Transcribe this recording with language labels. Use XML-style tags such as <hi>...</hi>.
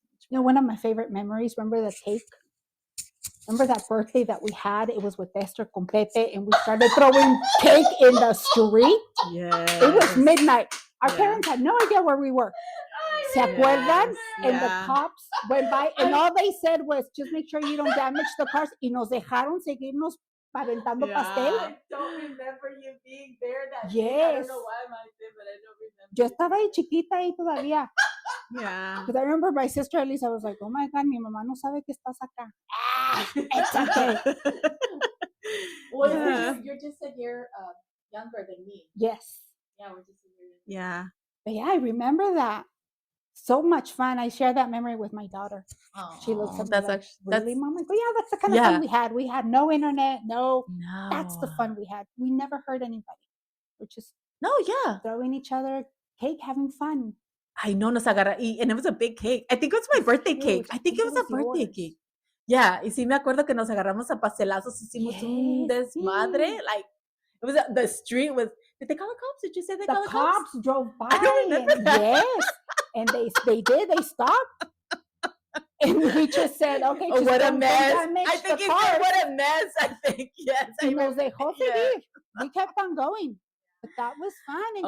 <en>One of my favorite memories, remember the cake? Remember that birthday that we had? It was with Esther con Pepe, and we started throwing cake in the street. Yes. It was midnight. Our parents had no idea where we were.</en> <es>¿Se acuerdan?</es> <en>And the cops went by, and all they said was, just make sure you don't damage the cars.</en> <es>Y nos dejaron seguirnos aventando pastel.</es> <en>I don't remember you being there that day. I don't know why I did, but I don't remember.</en> <es>Yo estaba ahí chiquita ahí todavía.</es> <en>Yeah. Because I remember my sister Elisa was like, oh my God,</en> <es>mi mamá no sabe que estás acá.</es> <en>It's okay. Well, you're just a year younger than me. Yes. Yeah, we're just a year younger. Yeah. But yeah, I remember that. So much fun. I share that memory with my daughter. Oh, she looks at me that's like, actually, really, Mom? I go, yeah, that's the kind of fun we had. We had no internet, no. That's the fun we had. We never hurt anybody. We're just throwing each other cake, having fun. I know,</en> <es>nos agarra,</es> <en>and it was a big cake. I think it was my birthday cake. I think it was a birthday cake.</en> <es>Yeah, y sí me acuerdo que nos agarramos a pastelazos, hicimos un desmadre.</es> <en>Like, it was the street was. Did they call the cops? Did you say they called the cops? The cops drove by. I don't remember that. Yes, and they did. They stopped, and we just said, "Okay, just what a mess!" I think he said, "What a mess." I think yes.</en> <es>Y nos dejó seguir.</es> <en>We kept on going. But that was fun. And</en>